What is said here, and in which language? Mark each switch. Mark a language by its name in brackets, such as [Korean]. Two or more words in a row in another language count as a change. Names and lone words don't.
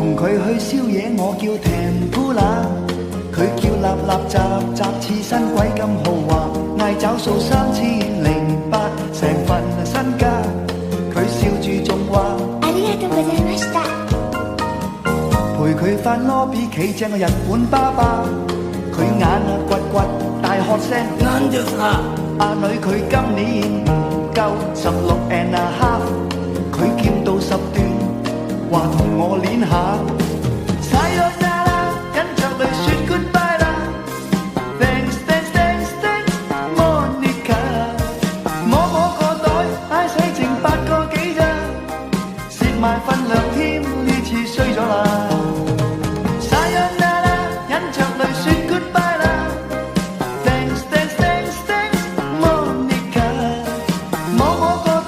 [Cantonese] 去宵夜，我叫 Tempura， 佢叫立立雜雜刺身鬼咁豪華，嗌找數3008，成份身家。佢笑住仲話 [Japanese] ありがとうございました。 [Cantonese] 陪佢返 lobby 企正個日本爸爸，佢眼掘掘大喝聲啱咗下。阿女佢今年唔夠16.5，佢劍到10段，話同我練下。Sayonara， 忍着淚說 goodbye 啦。 [English] Thanks thanks thanks thanks Monica， [Cantonese] 摸摸個袋，唉使剩8 個幾咋，蝕埋份糧添，呢次衰咗啦。Sayonara， 忍着淚說 goodbye 啦。 [English] Thanks thanks thanks thanks Monica， [Cantonese] 摸摸個